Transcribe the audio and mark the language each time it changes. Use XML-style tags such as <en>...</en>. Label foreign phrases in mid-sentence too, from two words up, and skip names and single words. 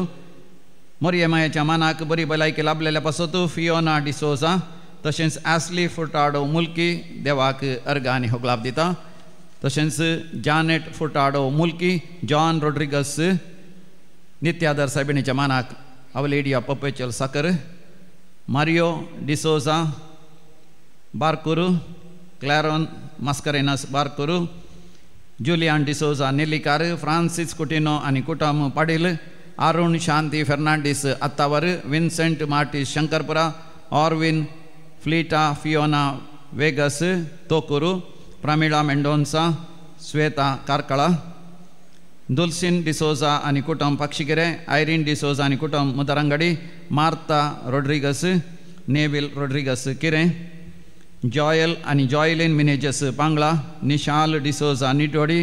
<kok>मोरयेमायेच्या मानाक बरी भलायकी लाभलेल्या पासत फियोना डिसोजा. तशेंच ॲस्ली फुटाडो मुल्की देवाक अर्ग आनी होगलाप दिता. तशेंच जानेट फुटाडो मुल्की, जॉन रोड्रिगस नित्यादर सायबिणीच्या मानाक Our Lady of Perpetual Succor, Mario D'Souza Barkuru, Claron Mascarenas Barkuru, Julian D'Souza Nelikar, Francis Coutinho आणि कुटुंब पाटील, अरुण शांती फर्नांडिस अत्तावर, विन्सेंट मार्टिस शंकरपुरा, ऑर्विन फ्लीटा फियोना वेगस तोकुरू, प्रमिळा मेंडोन्सा, श्वेता कारकळा, दुल्सिन डिसोजा आणि कुटुंब पक्षिगिरे, आयरीन डिसोजा आणि कुटुंब मुदरंगडी, मार्ता रोड्रिगस, नेविल रोड्रिगस किरे, जॉयल आणि जॉयलिन मिनेजस पांगळा, निशाल डिसोजा निटोडी.</kok>